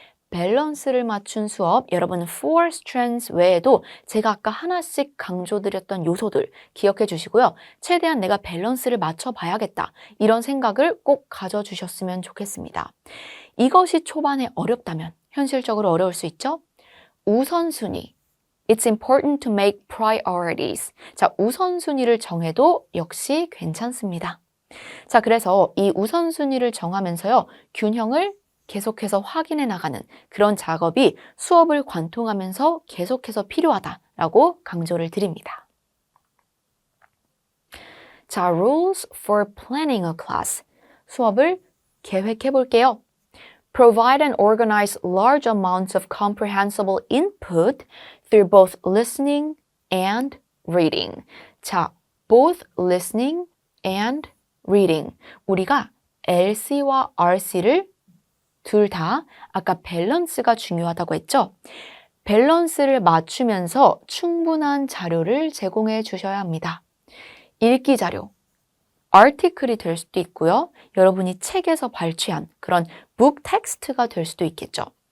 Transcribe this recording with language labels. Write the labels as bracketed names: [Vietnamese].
[Korean] 밸런스를 맞춘 수업, 여러분 [English] four strands [Korean] 외에도 제가 아까 하나씩 강조드렸던 요소들 기억해 주시고요. 최대한 내가 밸런스를 맞춰 봐야겠다. 이런 생각을 꼭 가져주셨으면 좋겠습니다. 이것이 초반에 어렵다면 현실적으로 어려울 수 있죠? 우선순위. [English] It's important to make priorities. [Korean] 자, 우선순위를 정해도 역시 괜찮습니다. 자, 그래서 이 우선순위를 정하면서요, 균형을 계속해서 확인해 나가는 그런 작업이 수업을 관통하면서 계속해서 필요하다라고 강조를 드립니다. [English] 자, rules for planning a class. [Korean] 수업을 계획해 볼게요. [English] Provide and organize large amounts of comprehensible input through both listening and reading. 자, both listening and reading. [Korean] 우리가 LC와 RC를 둘 다 아까 밸런스가 중요하다고 했죠? 밸런스를 맞추면서 충분한 자료를 제공해 주셔야 합니다. 읽기 자료, article이 될 수도 있고요. 여러분이 책에서 발췌한 그런 book text가 될 수도 있겠죠.